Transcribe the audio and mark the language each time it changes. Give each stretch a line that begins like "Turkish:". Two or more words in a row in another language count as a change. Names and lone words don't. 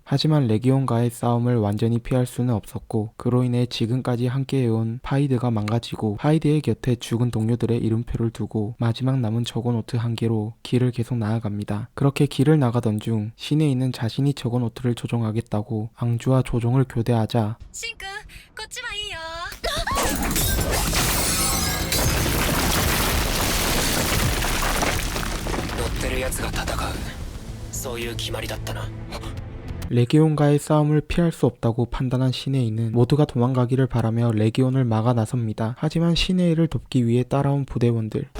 Korean: 하지만 레기온과의 싸움을 완전히 피할 수는 없었고 그로 인해 지금까지 함께해온 파이드가 망가지고 파이드의 곁에 죽은 동료들의 이름표를 두고 마지막 남은 저고노트 한 개로 길을 계속 나아갑니다. 그렇게 길을 나가던 중 시네이는 자신이 저고노트를 조종하겠다고 앙주와 조종을 교대하자
Japanese: シンくんこっちはいいよ乗ってる奴が戦うそういう決まりだったな
Korean: 레기온과의 싸움을 피할 수 없다고 판단한 시네이는 모두가 도망가기를 바라며 레기온을 막아 나섭니다. 하지만 시네이를 돕기 위해 따라온 부대원들.